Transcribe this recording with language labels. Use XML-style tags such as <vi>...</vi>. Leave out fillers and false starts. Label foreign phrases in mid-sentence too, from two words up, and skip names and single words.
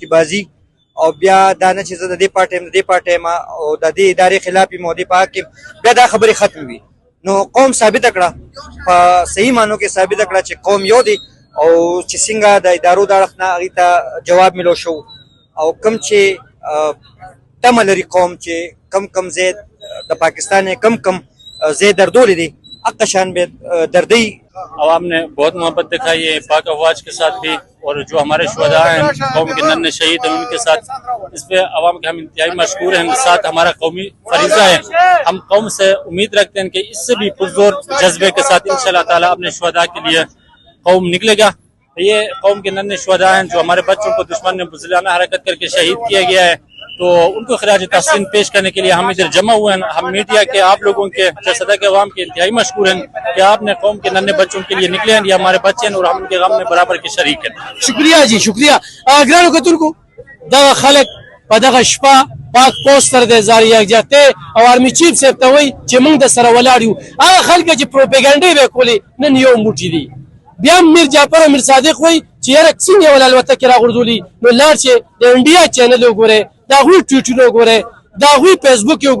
<ps>بازي او بیا دا نه چې زه د دې پارټي یم د دې پارټي یم او د دې ادارې خلاف یم او دې په حق یم بیا دا خبرې ختمې وي نو قوم ثابته کړه په صحیح معنو کې ثابته کړه چې قوم یو دی او چې څنګه د ادارو د اړخ نه هغې ته جواب میلو شو او کوم چې تمه لري قوم چې کم ځای د پاکستان کم ځای دردولی دی حق شان بے دردی</ps> <ur>عوام نے بہت محبت دکھائی ہے پاک افواج کے ساتھ بھی اور جو ہمارے شہداء ہیں قوم کے ننھے شہید ہیں ان کے ساتھ اس پہ عوام کے ہم انتہائی مشکور ہیں ساتھ ہمارا قومی فریضہ ہے ہم قوم سے امید رکھتے ہیں کہ اس سے بھی پرزور جذبے کے ساتھ</ur> <ar>انشاءاللہ تعالیٰ</ar> <ur>اپنے شہداء کے لیے قوم نکلے گا یہ قوم کے ننھے شہداء ہیں جو ہمارے بچوں کو دشمن نے بزدلانہ حرکت کر کے شہید کیا گیا ہے تو ان کو خراج تحسین پیش کرنے کے لیے ہم ادھر جمع ہوئے ہیں ہم میڈیا کے آپ لوگوں کے صدر کے عوام کے انتہائی مشکور ہیں کہ آپ نے قوم کے ننھے بچوں کے لیے نکلے ہیں یہ ہمارے بچے ہیں اور ہم ان کے غم میں برابر کے شریک ہیں</ur> <ps>شکریہ جی شکریہ ګرانو کتونکو دغه خلک په دغه شپه پاک پوسټ سره د ځان یکجهتۍ او</ps> <en>army chief</en> <ps>صاحب ته وایي چې موږ د سره ولاړ یو هغه خلک چې پروپاګانډې به یې کولې نن یو موټی دي بیا هم میر جعفر او میر صادق وایي چې یاره څنګه ول الوتکې راغورځولي نو لاړ چې د انډیا چینل وګورئ د هغوی ټویټونه وګورئ د هغوی فیسبوک یې</ps>